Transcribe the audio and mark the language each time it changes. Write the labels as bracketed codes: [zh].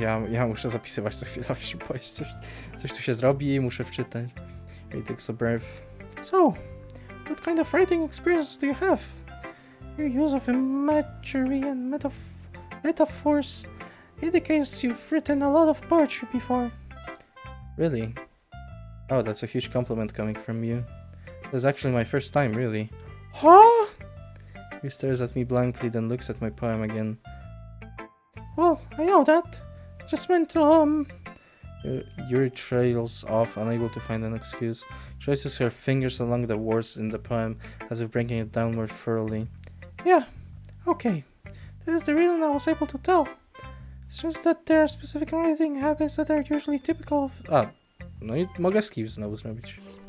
[pl] Ja muszę zapisywać co chwilę, się boję, coś tu się zrobi i muszę wczytać. [en] He takes a breath. So, what kind of writing experiences do you have? Your use of imagery and metaphors indicates you've written a lot of poetry before. Really? Oh, that's a huge compliment coming from you. That's actually my first time, really. Huh? He stares at me blankly, then looks at my poem again. Well, I know that. I just meant to, Yuri trails off, unable to find an excuse. Traces her fingers along the words in the poem, as if breaking it down more thoroughly. Yeah, okay. This is the reason I was able to tell. It's just that there are specific writing habits that are usually typical of... [pl] No i mogę skip znowu zrobić.